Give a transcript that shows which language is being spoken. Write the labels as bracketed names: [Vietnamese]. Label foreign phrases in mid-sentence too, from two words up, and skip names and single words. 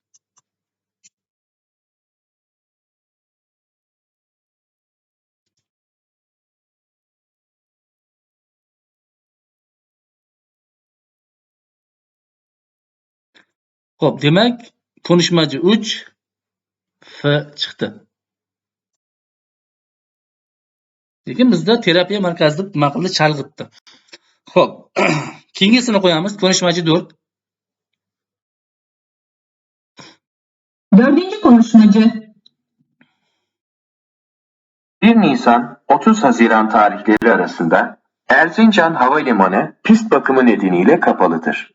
[Uzbek] Xo'p, demak, konuşmacı 3 F chiqdi. Lekin bizda terapiya markazida nima qildi? Chalg'itdi. Xo'p, keyingisini qo'yamiz. Konuşmacı 4. [Turkish] Dördüncü konuşmacı. 1 Nisan-30 Haziran tarihleri arasında Erzincan Havalimanı pist bakımı nedeniyle kapalıdır.